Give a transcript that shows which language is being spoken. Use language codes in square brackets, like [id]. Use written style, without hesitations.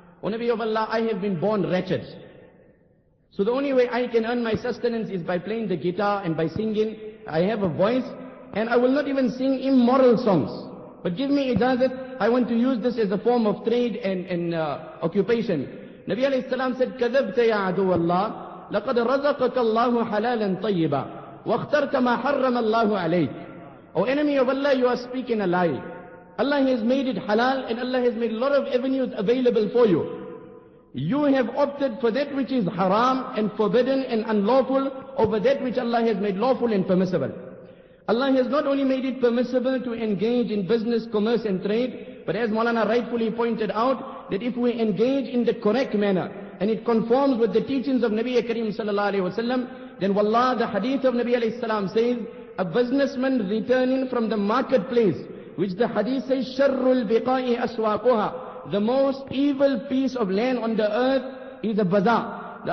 [en] O Nabi of Allah, I have been born wretched. So the only way I can earn my sustenance is by playing the guitar and by singing. I have a voice, and I will not even sing immoral songs. But give me ijazat, I want to use this as a form of trade and occupation. Nabi alayhi salam said, [ar] كَذَبْتَ يَا عَدُوَ اللَّهِ لَقَدْ رَزَقَكَ اللَّهُ حَلَالًا طَيِّبًا وَاخْتَرْتَ مَا حَرَّمَ اللَّهُ عَلَيْكَ. [en] O enemy of Allah, you are speaking a lie. Allah has made it halal and Allah has made a lot of avenues available for you. You have opted for that which is haram and forbidden and unlawful over that which Allah has made lawful and permissible. Allah has not only made it permissible to engage in business, commerce and trade, but as Maulana rightfully pointed out, that if we engage in the correct manner and it conforms with the teachings of Nabi Kareem Sallallahu Alaihi Wasallam, then wallah, the hadith of Nabi Alayhi Salam says, a businessman returning from the marketplace, which the hadith says, [ar] sharrul biqa'i aswaquha, [en] the most evil piece of land on the earth is a bazaar.